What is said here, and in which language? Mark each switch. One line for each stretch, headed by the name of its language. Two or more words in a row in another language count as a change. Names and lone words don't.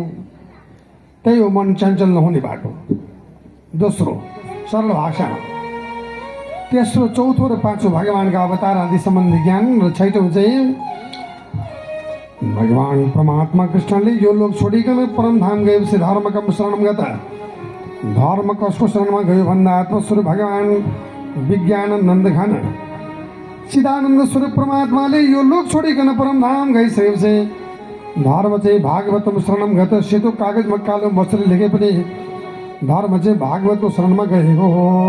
Nepali: त्यही हो मन चञ्चल नहुने बाटो। दोस्रो सरल भाषा। तेस्रो चौथो र पाँचौँ भगवान्का अवतार आदि सम्बन्धी ज्ञान। र छैटौँ चाहिँ भगवान् परमात्मा कृष्णले यो लोक छोडिकन परमधाम गएपछि
Sanskrit: धर्मकम शरणम गता।
Nepali: धर्म कसको शरणमा गयो भन्दा आत्मस्वरूप भगवान् विज्ञानन्द घन चिदानन्द स्वरूप परमात्माले यो लोक छोडिकन परमधाम गइसकेपछि धर्म चाहिँ
Sanskrit: भागवतम शरणम गत।
Nepali: सेतो कागजमा कालो मच्छरले लेखे पनि धर्म चाहिँ भागवतको शरणमा गएको हो।